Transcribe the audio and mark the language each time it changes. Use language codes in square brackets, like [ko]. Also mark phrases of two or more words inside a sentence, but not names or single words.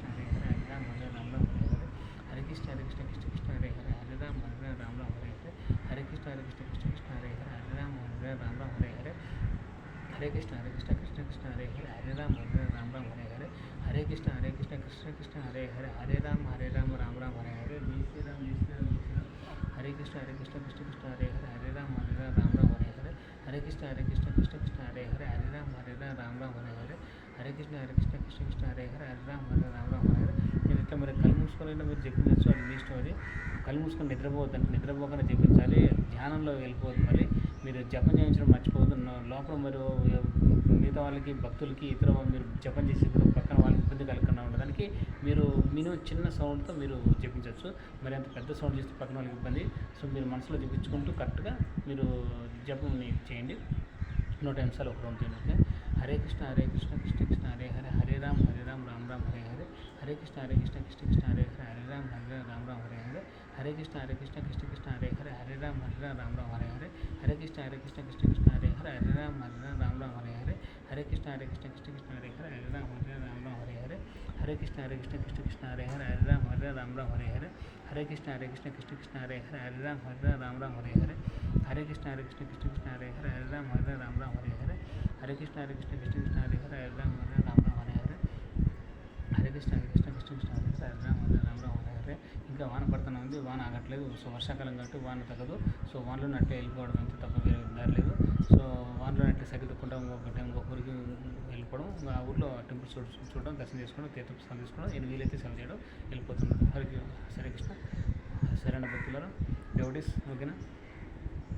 [sa] హరే హరే హరే రామ హరే హరే హరే కృష్ణ కృష్ణ కృష్ణ హరే హరే హరే రామ హరే హరే హరే కృష్ణ కృష్ణ కృష్ణ హరే హరే హరే రామ హరే హరే హరే కృష్ణ కృష్ణ కృష్ణ హరే హరే హరే రామ హరే హరే హరే కృష్ణ కృష్ణ కృష్ణ హరే హరే హరే రామ రామ హరే హరే జై శ్రీరామ్ జై శ్రీరామ్ జై శ్రీరామ్ హరే కృష్ణ కృష్ణ కృష్ణ హరే హరే హరే రామ హరే హరే హరే కృష్ణ కృష్ణ కృష్ణ హరే హరే హరే రామ హరే హరే హరే కృష్ణ కృష్ణ కృష్ణ హరే హరే హరే రామ హరే హరే [te] మీరు ఇట్లా మరి కళ్ళు మూసుకొని మీరు జపించవచ్చు. అది మీ ఇష్టం. అది కళ్ళు మూసుకొని నిద్రపోవద్దంటే నిద్రపోకుండా జపించాలి. ధ్యానంలో వెళ్ళిపోవద్దు. మరి మీరు జపం చేయించడం మర్చిపోవద్దు. లోపల మీరు మిగతా వాళ్ళకి భక్తులకి ఇతర మీరు జపం చేసేప్పుడు పక్కన వాళ్ళకి ఇబ్బంది కలగకుండా ఉండడానికి మీరు మినిమం చిన్న సౌండ్తో మీరు జపించవచ్చు. మరి అంత పెద్ద సౌండ్ చేస్తే పక్కన వాళ్ళకి ఇబ్బంది. సో మీరు మనసులో జపించుకుంటూ కరెక్ట్గా మీరు జపం చేయండి. 100 నిమిషాలు ఒక రౌండ్ చేయండి. [sa] హరే కృష్ణ కృష్ణ కృష్ణ హరే హరే హరే రామ రామ హరే హరే హరే కృష్ణ కృష్ణ కృష్ణ హరే హరే హరే రామ హరే హరే హరే కృష్ణ కృష్ణ కృష్ణ హరే హరే హరే రామ హరే హరే హరే కృష్ణ కృష్ణ కృష్ణ హరే హరే హరే రామ హరే హరే హరే కృష్ణ కృష్ణ కృష్ణ హరే హరే హరే రామ హరే హరే హరే కృష్ణ కృష్ణ కృష్ణ హరే హరే హరే రామ హరే హరే హరే కృష్ణ కృష్ణ కృష్ణ హరే హరే హరే రామ హరే హరే హరే కృష్ణ కృష్ణ కృష్ణ హరే హరే హరే రామ హరే హరే హరే కృష్ణ కృష్ణ కృష్ణ హరే హరే హరే రామ హరే హరే హరే కృష్ణ కృష్ణ కృష్ణ హరే హరే హరే రామ హరే హరే. [te] ఇంకా వాన పడుతూనే ఉంది. వాన ఆగట్లేదు. సో వర్షాకాలం కాబట్టి వాన తగ్గదు. సో వానలో నట్టే వెళ్ళిపోవడం అంతే తప్ప వేరే దారి లేదు. సో వానలో నట్టే సైకిల్ తొక్కుంటా ఇంకొక ఊరికి వెళ్ళిపోవడం, ఆ ఊళ్ళో టెంపుల్స్ చూడడం, దర్శనం చేసుకోవడం, తీర్థప్రసాదం తీసుకోవడం, నేను వీలైతే సేవ చేయడం వెళ్ళిపోతున్నాడు. [sa] హరే కృష్ణ. [te] సరైన భక్తులను డెవోటీస్ ఓకేనా.